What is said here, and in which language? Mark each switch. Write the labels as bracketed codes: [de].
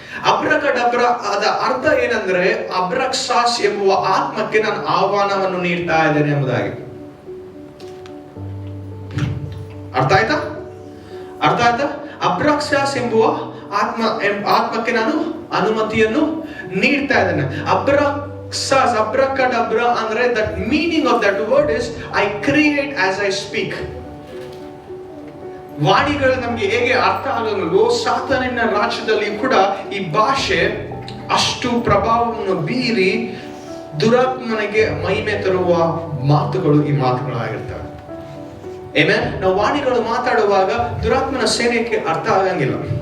[kn] ಅಬ್ರಕಡಬ್ರ ಅದ ಅರ್ಥ ಏನಂದ್ರೆ, ಅಬ್ರಕ್ಸಾಸ್ ಎಂಬುವ ಆತ್ಮಕ್ಕೆ ನಾನು ಆಹ್ವಾನವನ್ನು ನೀಡ್ತಾ ಇದ್ದೇನೆ ಎಂಬುದಾಗಿ. ಅರ್ಥ ಆಯ್ತಾ? ಅಬ್ರಕ್ಸಾಸ್ ಎಂಬುವ ಆತ್ಮಕ್ಕೆ ನಾನು ಅನುಮತಿಯನ್ನು ನೀಡ್ತಾ ಇದ್ದೇನೆ. [en] Abracadabra andre, that meaning of that word is I create as I speak. [kn] ವಾಣಿಗಳು ನಮ್ಗೆ ಹೇಗೆ ಅರ್ಥ ಆಗಲ್ವೋ, ಸಾತಾನಿನ ರಾಜ್ಯದಲ್ಲಿ ಕೂಡ ಈ ಭಾಷೆ ಅಷ್ಟು ಪ್ರಭಾವವನ್ನು ಬೀರಿ ದುರಾತ್ಮನಿಗೆ ಮಹಿಮೆ ತರುವ ಮಾತುಗಳು ಈ ಮಾತುಗಳಾಗಿರ್ತವೆ. ಆಮೆನ್. ನಾವು ವಾಣಿಗಳು ಮಾತಾಡುವಾಗ ದುರಾತ್ಮನ ಸೇನೆಗೆ ಅರ್ಥ ಆಗಂಗಿಲ್ಲ.